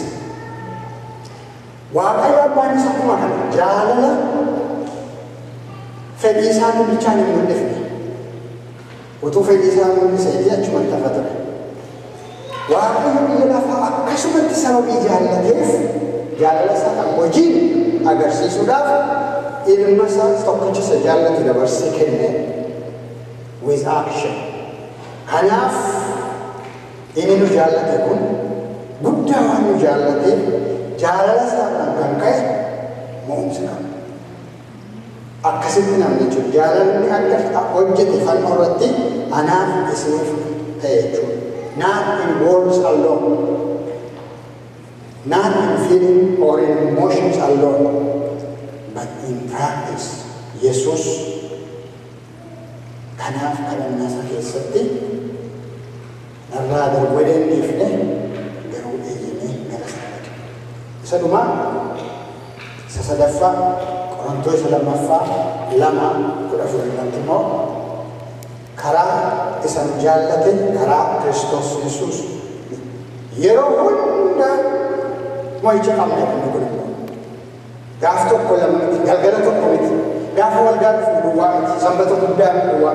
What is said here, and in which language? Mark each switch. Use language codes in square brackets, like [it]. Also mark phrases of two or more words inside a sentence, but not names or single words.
[om] Waaqayyo abbaan isa akkuma kana jaalala fedhii isaa bichaan hin mul'ifne. Utuu fedhii isaa mul'isee achumatti hafa ture. Waaqayyo biyya lafaa akkasumatti sababii jaallateef jaalala isaa kan hojiin agarsiisuudhaaf ilma isaa tokkicha isa jaallatu dabarsee kenne [en] with action. [om] Kanaaf inni nu jaallate kun guddaa waan nu jaallateef jaalala isaadhaan kan ka'e mo'umsa qabna. Akkasitti namni jechuudha jaalalli akka hojjete fannoo irratti anaaf isiniif ta'e jechuudha. [en] Not in words alone, not in feeling or in emotions alone, but in practice. [om] Yesus kanaaf kadhannaa isaa keessatti narraa darbu dhiifne garuu eeyyamee gara sana dhaqe. Isa dhumaa sadaffaa Qorontoos lammaffaa 2:14 immoo karaa isa nu jaallate karaa Kiristoos Yesuus yeroo hunda mo'icha qabna inni kun gaaf tokko lama miti galgala tokko miti gaafa wal gaafa duwwaa miti sanbata guddaa duwwaa